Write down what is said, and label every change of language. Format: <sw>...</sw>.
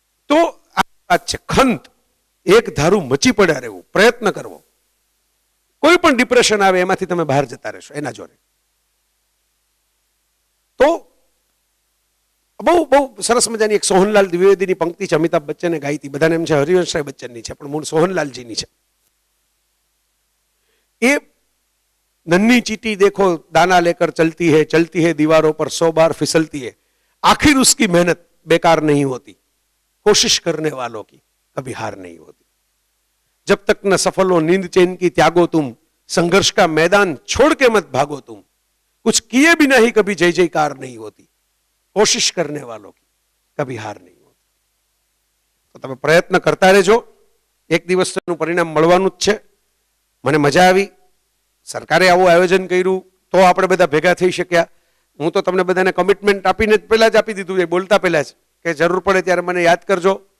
<gu>તો આ છે ખંત, એક ધારું મચી પડ્યા રહેવું, પ્રયત્ન કરવો. કોઈ પણ ડિપ્રેશન આવે એમાંથી તમે બહાર જતા રહેશો એના જોડે. તો બહુ બહુ સરસ મજાની એક સોહનલાલ દ્વિવેદીની પંક્તિ છે, અમિતાભ બચ્ચને ગાઈ હતી, બધાને એમ છે હરિવંશરાય બચ્ચનની છે, પણ મૂળ સોહનલાલજીની છે.</gu> <hi>એ नन्ही चीटी देखो दाना लेकर चलती है दीवारों पर 100 बार फिसलती है, आखिर उसकी मेहनत बेकार नहीं होती, कोशिश करने वालों की कभी हार नहीं होती, जब तक न सफल हो नींद चैन की त्यागो तुम, संघर्ष का मैदान छोड़ के मत भागो तुम, कुछ किए बिना ही कभी जय जयकार नहीं होती, कोशिश करने वालों की कभी हार नहीं होती.</hi> <gu>तो તમે પ્રયત્ન કરતા રહેજો, એક દિવસ તેનું પરિણામ મળવાનું જ છે. મને મજા આવી, સરકારે આવું આયોજન કર્યું તો આપણે બધા ભેગા થઈ શક્યા. હું તો તમને બધાને કમિટમેન્ટ આપીને જ પહેલાં જ આપી દીધું છે, બોલતા પહેલાં જ, કે જરૂર પડે ત્યારે મને યાદ કરજો.</gu>